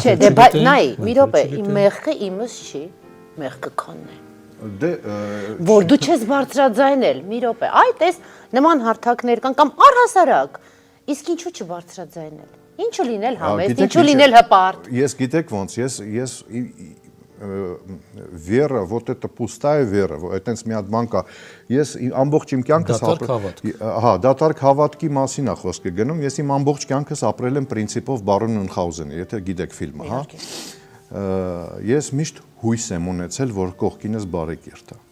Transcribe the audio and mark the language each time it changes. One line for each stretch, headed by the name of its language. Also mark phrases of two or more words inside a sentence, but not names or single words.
Armenian: Չէ, դե բայց նայ, մի րոպե, իմ մեղքը իմս չի, մեղքը քոնն է։ Դե Որ դու չես բարձրաձայնել, մի րոպե։ Այ տես նման հարթակներ կան կամ առհասարակ։ Իսկ ինչու չբարձրաձայնել։ Ինչու լինել համեստ, ինչու լինել հպարտ։ Ես գիտեք ոնց, ես
Russian: вера, вот это пустая вера,
Armenian: այտենց մի հատ բան կա։ Ես ամբողջ իմ կյանքս հա, դատարկ հավատքի մասին է խոսքը գնում։ Ես իմ ամբողջ կյանքս ապրել եմ պրինցիպով Բարոն Մյունխհաուզենի, եթե գիտեք ֆիլմը, հա։ Ես միշտ հույս եմ ունեցել, որ կողքինս բարեկիրթ է։